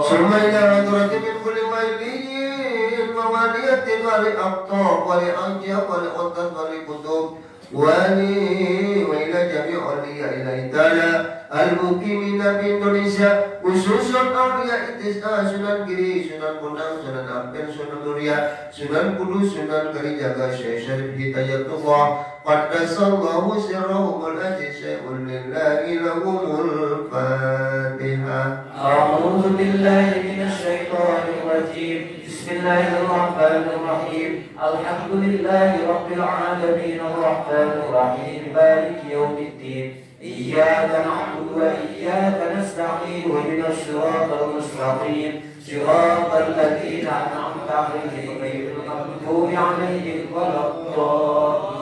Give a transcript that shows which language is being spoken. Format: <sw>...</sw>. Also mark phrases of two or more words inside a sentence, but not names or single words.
<ar>ثم إلى حضرة من كل ولي وولية ولأبطال ولأنجاب ولأنطق ولكتب وإلى جميع أولياء الله تعالى المقيمين بإندونيسيا خصوصا أولياء التسعة Sunan Giri, Sunan Bonang, Sunan Ampel, Sunan Muria, Sunan Kudus, Sunan Kalijaga, Syekh Syarif Hidayatullah قدس الله سرهم العزيز لله لهم الفاتحة. أعوذ بالله من الشيطان الرجيم. بسم الله الرحمن الرحيم. الحمد لله رب العالمين الرحمن الرحيم مالك يوم الدين إياك نعبد وإياك نستعين اهدنا الصراط المستقيم صراط الذين أنعمت عليهم غير المغضوب عليهم ولا الضالين.</ar>